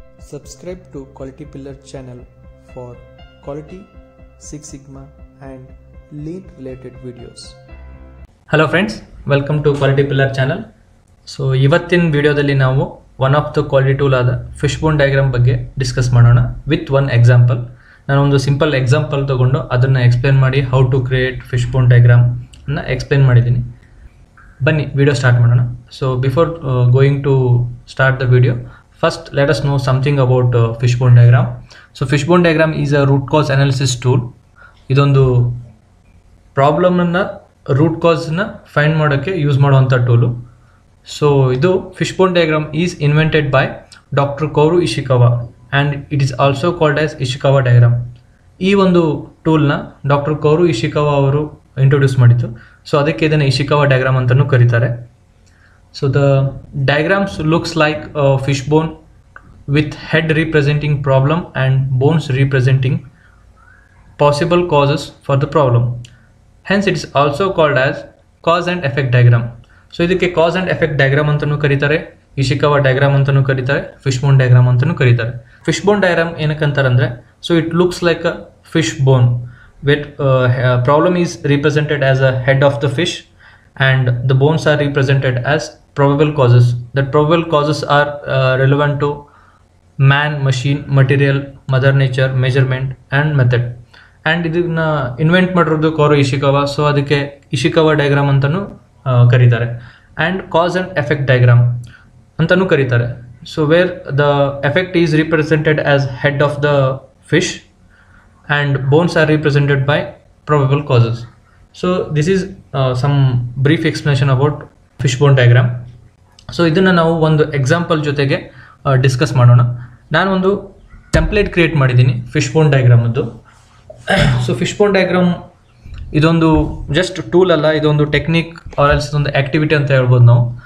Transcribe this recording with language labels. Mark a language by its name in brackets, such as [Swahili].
[English] Subscribe to Quality Pillar channel for quality, Six Sigma and lean related videos. Hello friends, welcome to Quality Pillar channel. [Kannada] So ಇವತ್ತಿನ ವಿಡಿಯೋದಲ್ಲಿ ನಾವು [English] one of the quality tool [Kannada] ಆದ ಫಿಶ್ಬೋನ್ diagram ಬಗ್ಗೆ discuss ಮಾಡೋಣ [English] With one example. [Kannada] ನಾನು ಒಂದು simple example ತಗೊಂಡು ಅದನ್ನು ಎಕ್ಸ್ಪ್ಲೇನ್ ಮಾಡಿ [English] how to create [Kannada] ಫಿಶ್ಬೋನ್ ಡಯಾಗ್ರಾಮ್ ಅನ್ನು ಎಕ್ಸ್ಪ್ಲೇನ್ ಮಾಡಿದ್ದೀನಿ. ಬನ್ನಿ ವಿಡಿಯೋ ಸ್ಟಾರ್ಟ್ ಮಾಡೋಣ. [English] So before going to start the video, first let us know something about fishbone diagram. So fishbone diagram is a root cause analysis tool. [Kannada] ಇದೊಂದು problem ಅನ್ನ root cause ನ find ಮಾಡೋಕ್ಕೆ use ಮಾಡುವಂಥ tool. So ಇದು [English] Fishbone diagram is invented by doctor Kaoru Ishikawa and it is also called as Ishikawa diagram. [Kannada] ಈ ಒಂದು ಟೂಲ್ನ doctor Kourou Ishikawa ಅವರು introduce ಮಾಡಿತ್ತು. ಸೊ ಅದಕ್ಕೆ ಇದನ್ನು ಇಶಿಕಾವಾ ಡಯಾಗ್ರಾಮ್ ಅಂತಲೂ ಕರೀತಾರೆ. [English] So the diagrams looks like a fishbone with head representing problem and bones representing possible causes for the problem. Hence it is also called as cause and effect diagram. [Kannada] So ಇದಕ್ಕೆ cause and effect diagram ಅಂತನೂ ಕರೀತಾರೆ, Ishikawa diagram ಅಂತನೂ ಕರೀತಾರೆ, fishbone diagram ಅಂತನೂ ಕರೀತಾರೆ. [English] Fishbone diagram [Kannada] ಏನಕ್ಕಂತಾರಂದ್ರೆ, [English] so it looks like a fish bone with problem is represented as a head of the fish and the bones are represented as probable causes. That probable causes are relevant to man, machine, material, mother nature, measurement and method. [Kannada] And ಇದನ್ನ invent ಮಾಡಿರೋದು Kourou Ishikawa. So ಅದಕ್ಕೆ Ishikawa diagram ಅಂತಲೂ ಕರೀತಾರೆ and cause and effect diagram ಅಂತಲೂ ಕರೀತಾರೆ. [English] So where the effect is represented as head of the fish and bones are represented by probable causes. So this is some brief explanation about fishbone diagram. [Kannada] So ಇದನ್ನು ನಾವು ಒಂದು example ಜೊತೆಗೆ discuss ಮಾಡೋಣ. ನಾನು ಒಂದು template create ಮಾಡಿದ್ದೀನಿ ಫಿಶ್ಬೋನ್ ಡಯಾಗ್ರಾಮದ್ದು. So ಫಿಶ್ಬೋನ್ diagram ಇದೊಂದು just tool ಅಲ್ಲ, ಇದೊಂದು ಟೆಕ್ನಿಕ್ ಆರ್ ಎಲ್ಸ್ ಇದೊಂದು ಆ್ಯಕ್ಟಿವಿಟಿ ಅಂತ ಹೇಳ್ಬೋದು ನಾವು.